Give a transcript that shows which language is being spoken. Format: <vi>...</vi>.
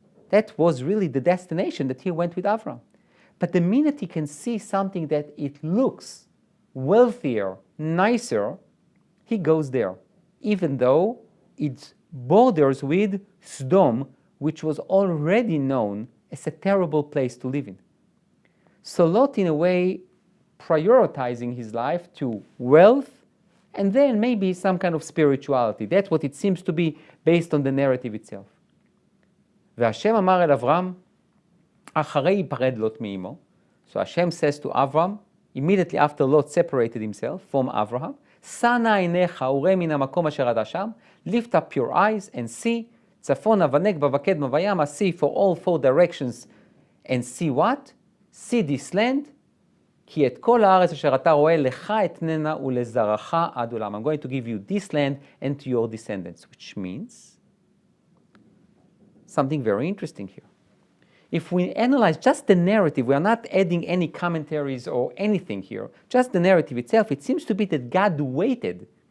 <en>That was really the destination that he went with Avram. But the minute he can see something that it looks wealthier, nicer, he goes there, even though it borders with Sodom, which was already known as a terrible place to live in. So Lot, in a way, prioritizing his life to wealth and then maybe some kind of spirituality. That's what it seems to be based on the narrative itself.</en> <he>והשם אמר אל אברהם, אחרי ייפרד לוט מאמו.</he> <en>So Hashem says to Avram, immediately after Lot separated himself from Abraham,</en> <he>שא נא עיניך וראה מן המקום אשר אתה שם,</he> <en>lift up your eyes and see,</en> <he>צפונה ונגבה וקדמה וימה,</he> <en>see for all four directions, and see what? See this land,</en> <he>כי את כל הארץ אשר אתה רואה לך אתננה ולזרעך עד עולם.</he> <en>I'm going to give you this land and to your descendants, which means something very interesting here. If we analyze just the narrative, we are not adding any commentaries or anything here, just the narrative itself, it seems to be that God waited</en>